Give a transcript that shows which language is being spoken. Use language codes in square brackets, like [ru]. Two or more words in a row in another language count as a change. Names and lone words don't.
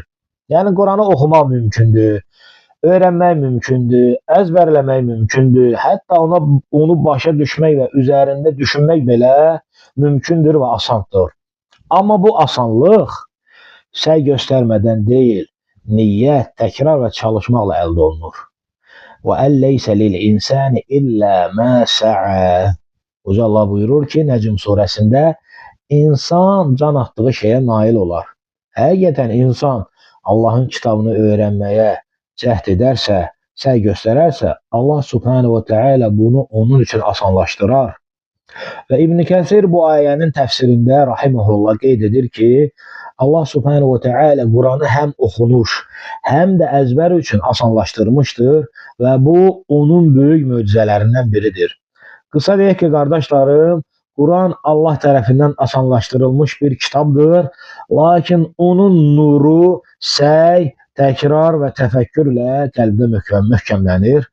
[az] Yəni, Quranı oxumaq mümkündür, öyrənmək mümkündür, əzbərləmək mümkündür, hətta onu başa düşmək və üzərində düşünmək belə mümkündür və asandır. Amma bu asanlıq səy göstərmədən deyil, niyyət, təkrar və çalışmaqla əldə olunur. [ar] وَأَنْ لَيْسَ لِلْإِنْسَانِ إِلَّا مَا سَعَى. [az] Uca Allah buyurur ki, Nəcm surəsində insan can atdığı şeyə nail olar. Həqiqətən insan Allahın kitabını öyrənməyə cəhd edərsə, səy göstərərsə, Allah [ar] سبحانه وتعالى [az] bunu onun üçün asanlaşdırar. Və İbn Kəsir bu ayənin təfsirində rahimehullah qeyd edir ki, Allah [ar] سبحانه وتعالى [az] Quranı həm oxunuş, həm də əzbər üçün asanlaşdırmışdır və bu onun böyük möcüzələrindən biridir. Qısa deyək ki, qardaşlarım, Quran Allah tərəfindən asanlaşdırılmış bir kitabdır, lakin onun nuru səy, təkrar və təfəkkürlə qəlbdə möhkəmlənir.